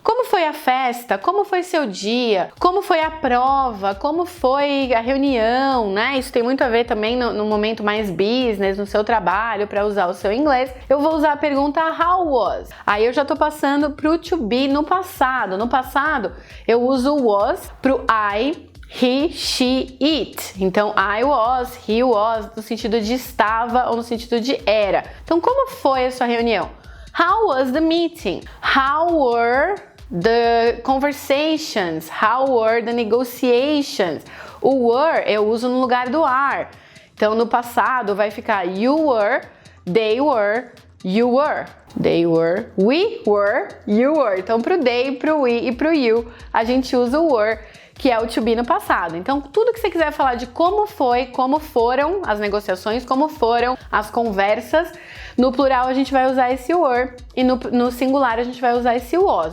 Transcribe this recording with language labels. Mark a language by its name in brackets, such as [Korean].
[Portuguese] Como foi a festa? Como foi seu dia? Como foi a prova? Como foi a reunião, né? Isso tem muito a ver também no momento mais business, no seu trabalho, para usar o seu inglês. Eu vou usar a pergunta [English] how was. [Portuguese] Aí eu já tô passando pro to be no passado. No passado, eu uso was pro I, he, she, it. Então, [English] I was, he was, [Portuguese] no sentido de estava ou no sentido de era. Então, como foi a sua reunião? [English] How was the meeting? How were the conversations? How were the negotiations? [Portuguese] O were eu uso no lugar do are. Então, no passado vai ficar [English] you were, they were, you were. They were, we were, you were. [Portuguese] Então, pro they, pro we e pro you, a gente usa o were, que é o to be no passado. Então, tudo que você quiser falar de como foi, como foram as negociações, como foram as conversas, no plural a gente vai usar esse were e no singular a gente vai usar esse was.